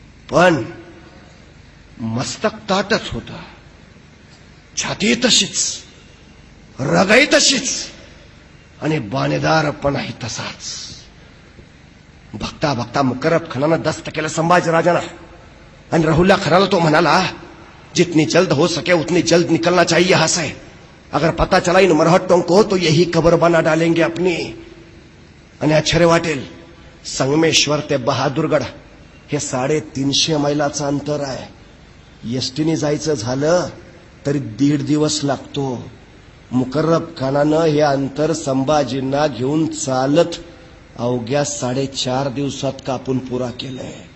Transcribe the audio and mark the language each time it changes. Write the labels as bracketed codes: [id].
[mr] पण मस्तक ताटच होता, छाती तशीच, रगाई तशीच आणि बाणेदारपणाही तसाच. बघता बघता मुकर्रब खानानं दस्त केलं संभाजीराजांना आणि राहुल्ला खानाला तो म्हणाला, [hi] जितनी जल्द हो सके उतनी जल्द निकलना चाहिए यहाँ से. अगर पता चला इन मरहट्टों को तो यही कब्र बना डालेंगे अपनी. [mr] आणि आश्चर्य वाटेल, संगमेश्वर ते बहादूरगड हे 350 मैलाचं अंतर आहे. एसटीने जायचं झालं तरी 1.5 दिवस लागतो. मुकर्रब खानानं हे अंतर संभाजींना घेऊन चालत अवघ्या 4.5 दिवसात कापून पुरा केलंय.